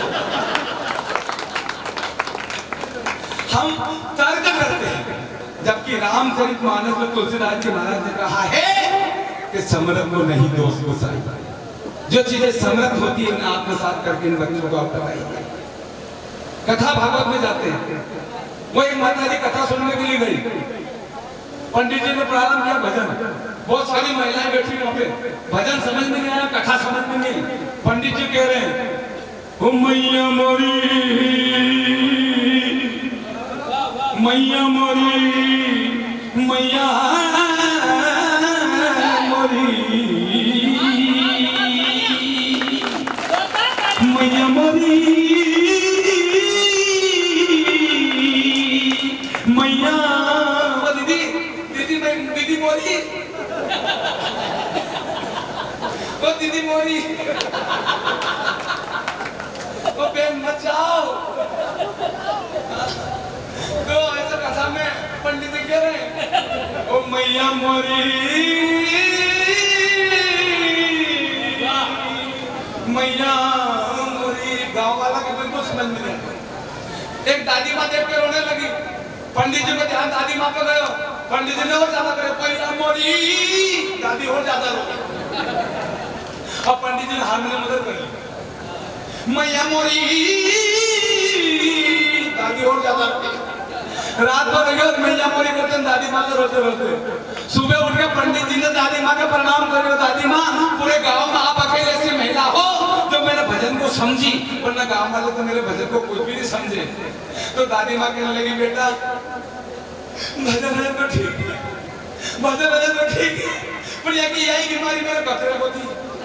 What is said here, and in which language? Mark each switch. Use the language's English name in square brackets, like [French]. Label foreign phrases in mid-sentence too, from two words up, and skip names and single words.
[Hindi] हम तर्क करते हैं, जबकि रामचरितमानस में तुलसीदास जी महाराज ने कहा है कि समरथ को नहीं दोष गुसाई, जो चीजें समरथ होती है उन्हें आत्मसात करके इन बच्चों को आप बताइए। कथा भागवत में जाते हैं, वो एक माता जी कथा सुनने के लिए गई, पंडित जी ने प्रारंभ किया भजन, बहुत सारी महिलाएं बैठी वहां पे, भजन समझ में नहीं आया, कथा समझ में नहीं। पंडित जी कह रहे हैं, ओ मैया मोरी, मैया मोरी, मैया मोरी, मैया मोरी, मैया दीदी मोरी, ओ दीदी मोरी, ओ बहन मत जाओ। तो ऐसा कथा में पंडित जी कह रहे हैं, ओ मैया मोरी, मैया मोरी। गांव वाला के बिल्कुल समझ में नहीं। एक दादी माँ देख के रोने लगी, पंडित जी को ध्यान दादी माँ पे गयो, पंडित जी ने और ज्यादा करे, मैया मोरी, दादी और ज्यादा रोई। अब पंडित जी ने हारमोनियम मदद करी, मैया मोरी, दादी और ज्यादा रोई। रात भर मैया मोरी करते दादी माँ को रोते रोते। सुबह उठ के पंडित जी ने दादी माँ के प्रणाम करे, दादी माँ पूरे गांव में आप अकेले ऐसी महिला हो जो मेरे भजन को समझी, वरना गांव वाले तो मेरे भजन को कुछ भी नहीं समझे। तो दादी माँ कहने लगी, बेटा भजन है तो ठीक है, भजन है तो ठीक है, पर यही बीमारी मेरे बकरे को थी।